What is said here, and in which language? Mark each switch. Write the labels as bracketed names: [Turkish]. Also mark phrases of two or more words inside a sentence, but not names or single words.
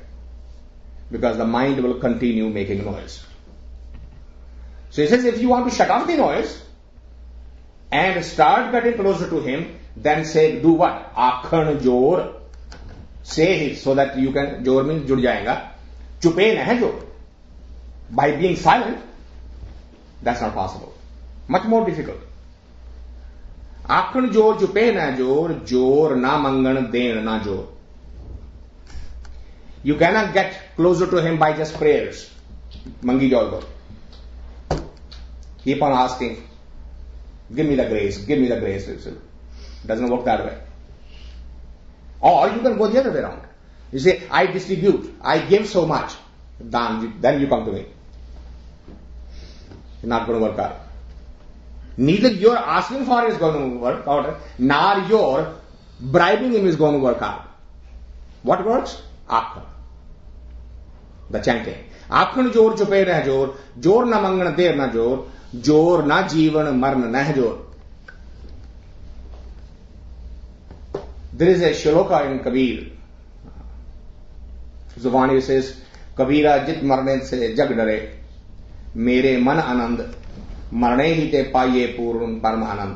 [English] Because the mind will continue making noise. So he says, if you want to shut off the noise and start getting closer to him, then say, do what? [Punjabi] ਆਖਣ ਜੋਰ. [English] Say it so that you can, jor means [Hindi] जुड़ जाएगा. [Punjabi] ਚੁਪੈ ਨਾ ਹੈ ਜੋਰ. [English] By being silent, that's not possible. Much more difficult. [Punjabi] ਆਖਣ ਜੋਰ, ਚੁਪੈ ਨਾ ਜੋਰ, ਜੋਰ ਨਾ ਮੰਗਣ ਦੇਣ ਨਾ ਜੋਰ. [English] You cannot get closer to him by just prayers. [Punjabi] ਮੰਗੀ ਜੋਲ ਗੋ. [English] Keep on asking, give me the grace, give me the grace. It doesn't work that way. Or you can go the other way around. You say, I distribute, I give so much. Then you come to me. It's not going to work out. Neither your asking for it is going to work out, nor your bribing him is going to work out. What works? Akhan. The chanting. [Punjabi] ਆਖਣ ਜੋਰ ਚੁਪੈ ਨਾ ਜੋਰ, ਜੋਰ ਨਾ ਮੰਗਣ ਦੇਰ ਨਾ ਜੋਰ, ਜੋਰ ਨਾ ਜੀਵਣ ਮਰਣ ਨਾ ਜੋਰ. [English] There is a shloka in Kabir. [Hindi] Zubani says, कबीरा जित मरने से जग डरे, मेरे मन आनंद, मरने ही ते पाए पूरन परम आनंद.